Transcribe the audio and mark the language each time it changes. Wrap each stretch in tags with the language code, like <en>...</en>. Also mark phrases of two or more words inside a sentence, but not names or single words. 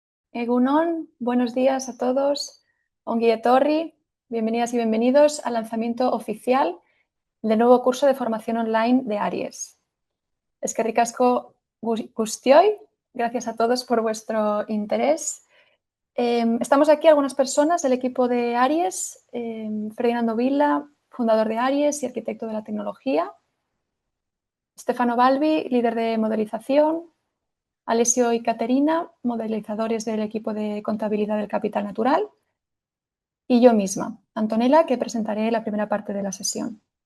<eu>Egunon,</eu> <es>buenos días a todos.</es> <eu>Ongi etorri,</eu> <es>bienvenidas y bienvenidos al lanzamiento oficial del nuevo curso de formación online de Aries.</es> <eu>Eskerrik asko guztioi,</eu> <es>gracias a todos por vuestro interés. Estamos aquí algunas personas del equipo de Aries, Ferdinando Villa, fundador de Aries y arquitecto de la tecnología, Stefano Balbi, líder de modelización, Alessio y Caterina, modelizadores del equipo de contabilidad del capital natural, y yo misma, Antonella, que presentaré la primera parte de la sesión.</es>